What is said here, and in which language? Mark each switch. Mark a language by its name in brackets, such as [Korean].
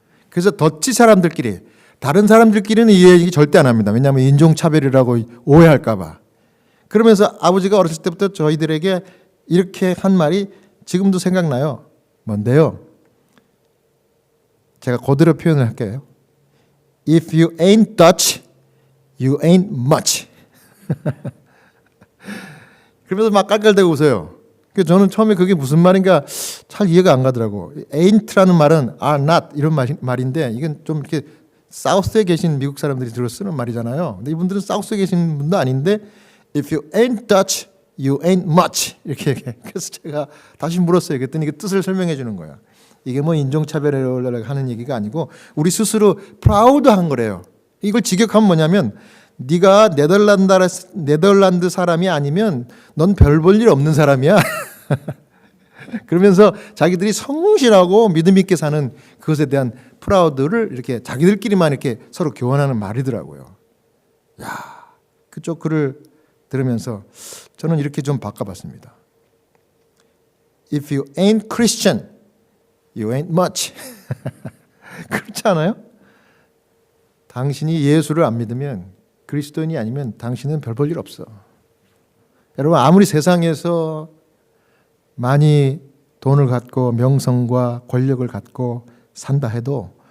[Korean] 그래서 더치 사람들끼리, 다른 사람들끼리는 이 얘기 절대 안 합니다. 왜냐하면 인종차별이라고 오해할까 봐. 그러면서 아버지가 어렸을 때부터 저희들에게 이렇게 한 말이 지금도 생각나요. 뭔데요? 제가 그대로 표현을 할게요. [English] If you ain't Dutch, you ain't much. [Korean] 그러면서 막 깔깔대고 웃어요. 그래서 저는 처음에 그게 무슨 말인가 잘 이해가 안 가더라고. ain't라는 말은 [English] are not [Korean] 이런 말인데 이건 좀 이렇게 사우스에 계신 미국 사람들이 주로 쓰는 말이잖아요. 근데 이분들은 사우스에 계신 분도 아닌데 [English] If you ain't Dutch, you ain't much [Korean] 이렇게 얘기해. 그래서 제가 다시 물었어요. 그랬더니 그 뜻을 설명해 주는 거야. 이게 뭐 인종차별을 하는 얘기가 아니고 우리 스스로 프라우드한 거래요. 이걸 직역하면 뭐냐면 네가 네덜란드 사람이 아니면 넌 별 볼 일 없는 사람이야. 그러면서 자기들이 성실하고 믿음 있게 사는 그것에 대한 프라우드를 이렇게 자기들끼리만 이렇게 서로 교환하는 말이더라고요. 야, 그쪽 글을 들으면서 저는 이렇게 좀 바꿔봤습니다. [English] If you ain't Christian, you ain't much. [Korean] 그렇지 않아요? 당신이 예수를 안 믿으면 그리스도인이 아니면 당신은 별 볼 일 없어. 여러분 아무리 세상에서 많이 돈을 갖고 명성과 권력을 갖고 산다 해도